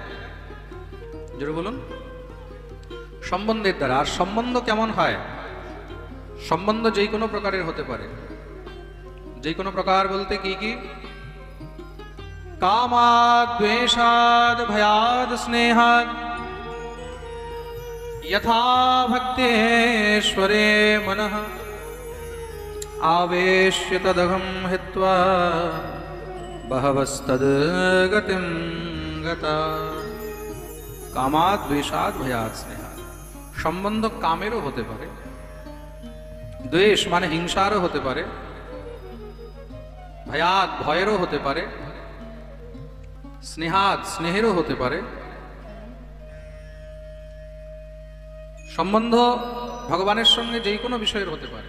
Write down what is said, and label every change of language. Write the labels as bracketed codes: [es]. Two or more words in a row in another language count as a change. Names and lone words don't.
[bn] জোরে বলুন। সম্বন্ধের দ্বারা। আর সম্বন্ধ কেমন হয়? সম্বন্ধ যে কোনো প্রকারের হতে পারে। যে কোনো প্রকার বলতে কি কি? [sa] কামাদ, দ্বেষাদ, ভয়াদ, স্নেহাদ, यथा भक्तेश्वरे मनः आवेश्य तदहं हित्वा बहवस्तद् गतिं गता। कामाद, द्वेषाद, भयाद, स्नेहाद। [bn] সম্বন্ধ কামেরও হতে পারে, দ্বেষ মানে হিংসারও হতে পারে, ভয়াদ ভয়েরও হতে পারে, স্নেহাদ স্নেহেরও হতে পারে। সম্বন্ধ ভগবানের সঙ্গে যে কোনো বিষয়ের হতে পারে।